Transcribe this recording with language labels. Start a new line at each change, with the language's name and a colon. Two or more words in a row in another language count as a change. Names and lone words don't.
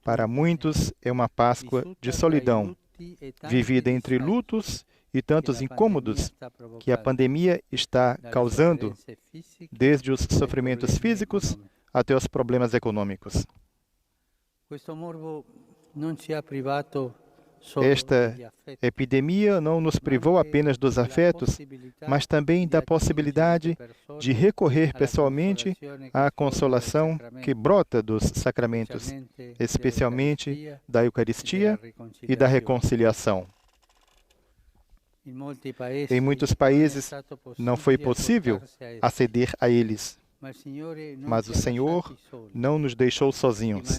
Portuguese: Para muitos é uma Páscoa
Italian: vissuta
Portuguese: de
Italian: tra i
Portuguese: solidão,
Italian: lutti e tanti
Portuguese: vivida entre
Italian: distacchi
Portuguese: lutos e
Italian: che
Portuguese: tantos
Italian: la
Portuguese: incômodos
Italian: pandemia sta
Portuguese: que a
Italian: provocando,
Portuguese: pandemia está
Italian: dalle
Portuguese: causando,
Italian: sofferenze fisiche
Portuguese: desde os
Italian: ai
Portuguese: sofrimentos
Italian: problemi
Portuguese: físicos
Italian: economici.
Portuguese: até os problemas econômicos.
Italian: Questo morbo non ci ha privato solo
Portuguese: Esta
Italian: degli affetti,
Portuguese: epidemia não nos
Italian: ma
Portuguese: privou
Italian: anche
Portuguese: apenas dos
Italian: della
Portuguese: afetos,
Italian: possibilità
Portuguese: mas também
Italian: di
Portuguese: da
Italian: attingere
Portuguese: possibilidade
Italian: per persone
Portuguese: de recorrer
Italian: alla
Portuguese: pessoalmente
Italian: consolazione che
Portuguese: à
Italian: scorre dai
Portuguese: consolação
Italian: sacramenti,
Portuguese: que brota dos sacramentos, especialmente da Eucaristia e da reconciliação. Em muitos países não foi possível aceder a eles, mas o Senhor não nos deixou sozinhos.